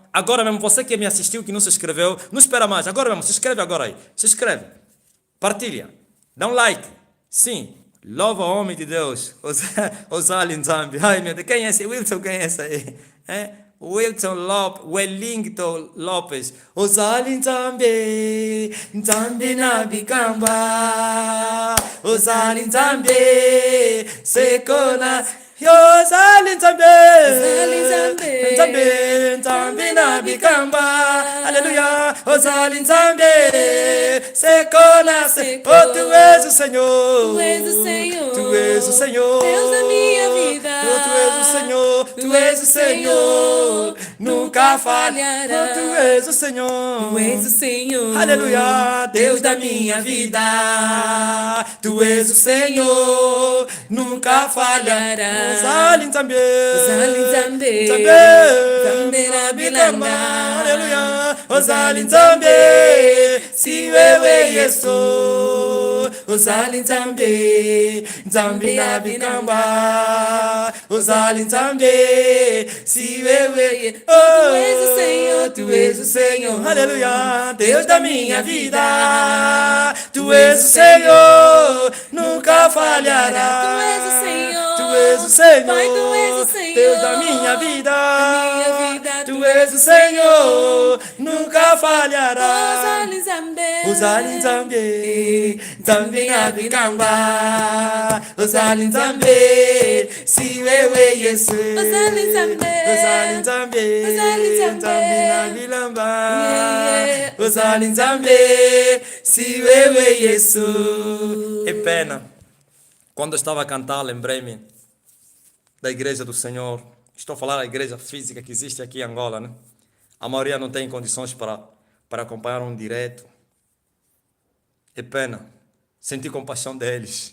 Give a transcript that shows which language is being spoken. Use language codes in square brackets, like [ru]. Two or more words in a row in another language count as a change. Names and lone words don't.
[pt] Agora mesmo, você que me assistiu, que não se inscreveu, não espera mais. Agora mesmo, se inscreve agora aí. Se inscreve. Partilha. Dá um like. Sim. Louva o homem de Deus. [ln] Osali Nzambi. [pt] Ai, meu Deus. Quem é esse? Wilson, quem é esse aí? Wilson Lopes, Wellington Lopes. [ln] Osali Nzambi, Nzambi na bikamba. Osali Nzambi, sekona. Osali Nzambi, Nzambi, Nzambi na bikamba. Aleluia. Osali Nzambi, sekona. [pt] Oh, tu és o Senhor. Tu és o Senhor. Tu és o Senhor. Deus da minha vida. Oh, tu és o Senhor. Tu és o Senhor. Nunca falhará. Oh, tu és o Senhor. Tu és o Senhor. Aleluia. Deus da minha vida. Tu és o Senhor. Nunca falhará. [ln] Osali Nzambi. Osali Nzambi. Nzambi na bilamba. Aleluia. Osali Nzambi. [sw] Si wewe [ln] Yesu. uzali nzambe, nzambe na bikamba, uzali nzambe, [sw] si wewe, [pt] Tu és o Senhor, tu és o Senhor, aleluia, Deus da minha vida, tu és o Senhor, nunca falhará. Tu és o Senhor, tu és o Senhor, Pai, tu és o Senhor, Deus da minha vida, tu tu és o Senhor, nunca falhará. [ln] Uzali Nzambe, Uzali nzambe, nzambe na bikamba, uzali nzambe, [sw] si wewe [ln] Yesu. Uzali Nzambe, Uzali nzambe, Uzali Nzambe, nzambe na bilamba, yeah. uzali nzambe, [sw] si wewe [ln] Yesu. [pt] É pena. Quando eu estava a cantar, lembrei-me da Igreja do Senhor. Estou a falar da igreja física que existe aqui em Angola, né? A maioria não tem condições para acompanhar um direto. É pena. Senti compaixão deles.